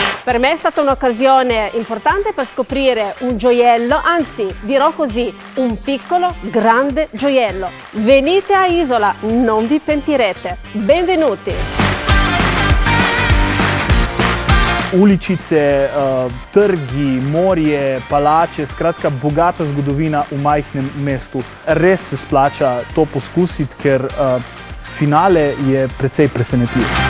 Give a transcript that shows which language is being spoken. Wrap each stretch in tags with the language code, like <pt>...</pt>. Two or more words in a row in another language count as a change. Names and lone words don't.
<it>Per me è stata un'occasione importante per scoprire un gioiello, anzi dirò così, un piccolo grande gioiello. Venite a Isola, non vi pentirete. Benvenuti!</it> <sl>Uličice, trgi, morje, palače, skratka bogata zgodovina v majhnem mestu. Res se splača to poskusiti, ker finale je precej presenetljiv.</sl>